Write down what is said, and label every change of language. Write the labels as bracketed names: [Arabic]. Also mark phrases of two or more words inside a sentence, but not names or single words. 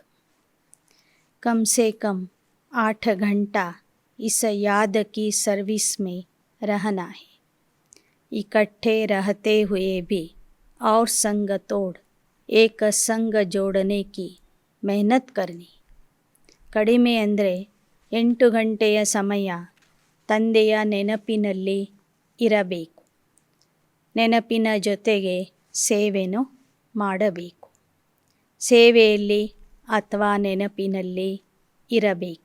[Hindi] कम से कम 8 घंटा इस याद की सर्विस में रहना है. इकट्ठे रहते हुए भी और संग तोड़ एक संग जोड़ने की मेहनत करनी. [Kannada] ಕಡಿಮೆ ಅಂದರೆ 8 ಗಂಟೆಯ ಸಮಯ ತಂದೆಯ ನೆನಪಿನಲ್ಲಿ ಇರಬೇಕು. ನೆನಪಿನ ಜೊತೆಗೆ ಸೇವೆನೂ ಮಾಡಬೇಕು. ಸೇವೆಯಲ್ಲಿ ಅಥವಾ ನೆನಪಿನಲ್ಲಿ ಇರಬೇಕು.